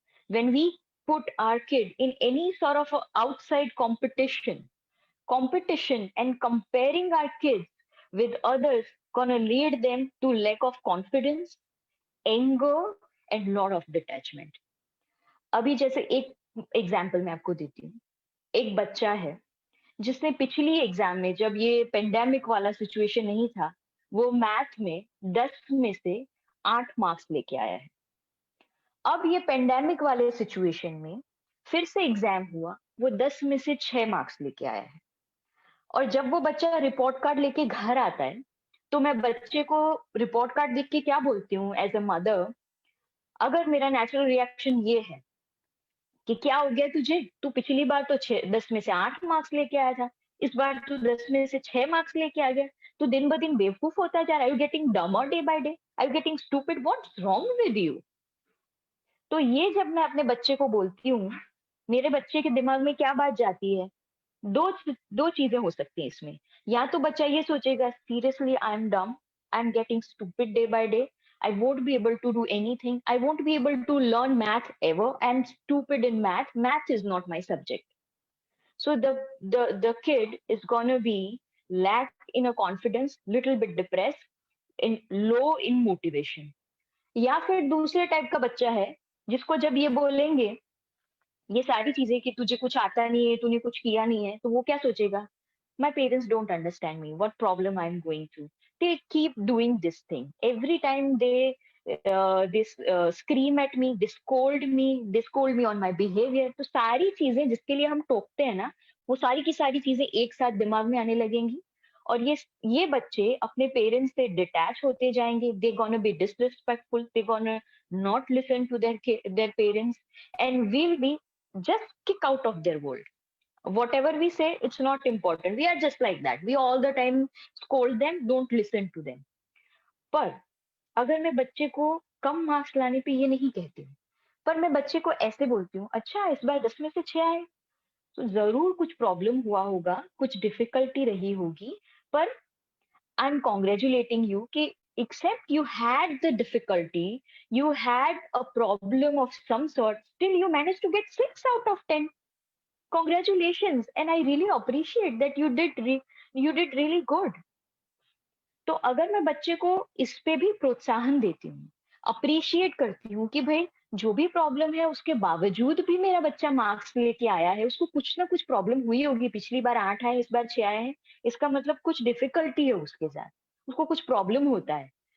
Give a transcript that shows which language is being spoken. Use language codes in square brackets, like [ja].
[en] When we put our kid in any sort of a outside competition and comparing our kids with others gonna lead them to lack of confidence, anger, and lot of detachment. [hi] अभी जैसे एक example मैं आपको देती हूँ. एक बच्चा है जिसने पिछली एग्जाम में, जब ये पेंडेमिक वाला सिचुएशन नहीं था, वो मैथ में 10 में से 8 मार्क्स लेके आया है. अब ये पेंडेमिक वाले सिचुएशन में फिर से एग्जाम हुआ, वो 10 में से 6 मार्क्स लेके आया है. और जब वो बच्चा रिपोर्ट कार्ड लेके घर आता है तो मैं बच्चे को रिपोर्ट कार्ड देख के क्या बोलती हूँ [en] as a mother, [hi] अगर मेरा नेचुरल रिएक्शन ये है कि क्या हो गया तुझे, तू पिछली बार तो 10 में से 8 मार्क्स लेके आया था, इस बार तू 10 में से 6 मार्क्स लेके आ गया, तू दिन ब दिन बेवकूफ होता जा रहा है, [en] You getting dumber day by day, I you getting stupid, what's wrong with you. [hi] तो ये जब मैं अपने बच्चे को बोलती हूँ, मेरे बच्चे के दिमाग में क्या बात जाती है, दो चीजें हो सकती हैं इसमें. या तो बच्चा ये सोचेगा, [en] Seriously I am dumb, I am getting stupid day by day, I won't be able to do anything. I won't be able to learn math ever. I'm stupid in math. Math is not my subject. So the kid is gonna be lack in a confidence, little bit depressed, in low in motivation. [hi] या फिर दूसरे type का बच्चा है जिसको जब ये बोलेंगे ये सारी चीजें कि तुझे कुछ आता नहीं है, तूने कुछ किया नहीं है, तो वो क्या सोचेगा, [en] my parents don't understand me, what problem I'm going through. They keep doing this thing every time they they scream at me, they scold me on my behavior. [hi] तो सारी चीजें जिसके लिए हम टोकते हैं ना, वो सारी की सारी चीजें एक साथ दिमाग में आने लगेंगी, और ये बच्चे अपने पेरेंट्स से डिटैच होते जाएंगे. [en] They gonna be disrespectful, they gonna not listen to their parents, and we'll be just kick out of their world. Whatever we say, it's not important. We are just like that. We all the time scold them, don't listen to them. [hi] पर अगर मैं बच्चे को कम marks लाने पे ये नहीं कहती हूँ, पर मैं बच्चे को ऐसे बोलती हूँ, अच्छा इस बार 10 में से 6 आए, तो जरूर कुछ प्रॉब्लम हुआ होगा, कुछ डिफिकल्टी रही होगी, पर [en] I'm congratulating you [hi] कि [en] except you had the difficulty, you had a problem of some sort, still you managed to get 6 out of 10. Congratulations, and I really appreciate that you did really good. [hi] तो अगर मैं बच्चे को इस पे भी प्रोत्साहन देती हूँ, अप्रिशिएट करती हूँ कि भाई जो भी प्रॉब्लम है उसके बावजूद भी मेरा बच्चा मार्क्स लेके आया है, उसको कुछ ना कुछ प्रॉब्लम हुई होगी, पिछली बार 8 आए, इस बार 6 आए हैं, इसका मतलब कुछ डिफिकल्टी है उसके साथ, उसको कुछ प्रॉब्लम होता है.